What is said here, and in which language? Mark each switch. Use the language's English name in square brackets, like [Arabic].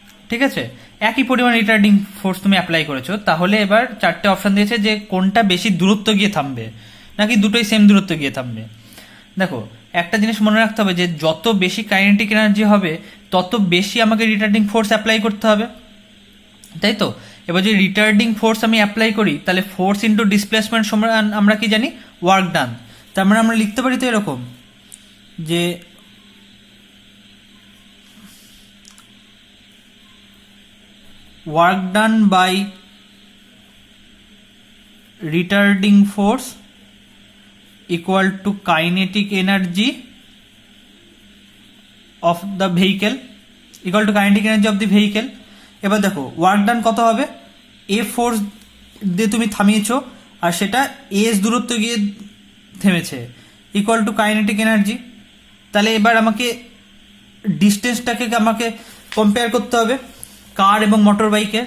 [Bangla] ঠিক আছে, একই পরিমাণ রিটার্ডিং ফোর্স তুমি অ্যাপ্লাই করেছো। তাহলে এবার চারটে অপশন দিয়েছে যে কোনটা বেশি দূরত্ব গিয়ে থামবে, নাকি দুটোই সেম দূরত্ব গিয়ে থামবে। দেখো একটা জিনিস মনে রাখতে হবে যে যত বেশি কাইনেটিক এনার্জি হবে তত বেশি আমাকে রিটার্ডিং ফোর্স অ্যাপ্লাই করতে হবে, তাই তো? এবার যদি রিটার্ডিং ফোর্স আমি অ্যাপ্লাই করি তাহলে ফোর্স ইন্টু ডিসপ্লেসমেন্ট সমান আমরা কি জানি, ওয়ার্ক ডান। তার মানে আমরা লিখতে পারি তো এরকম যে [English] Work done by retarding force equal to kinetic energy of the vehicle, equal to kinetic energy of the vehicle। [Bangla] এবার দেখো ওয়ার্ক ডান কত হবে, এ ফোর্স দিয়ে তুমি থামিয়েছো আর সেটা এস দূরত্ব গিয়ে থেমেছে, ইকুয়াল টু কাইনেটিক এনার্জি। তাহলে এবার আমাকে ডিস্টেন্সটাকে আমাকে কম্পেয়ার করতে হবে কার এবং মোটর বাইকে।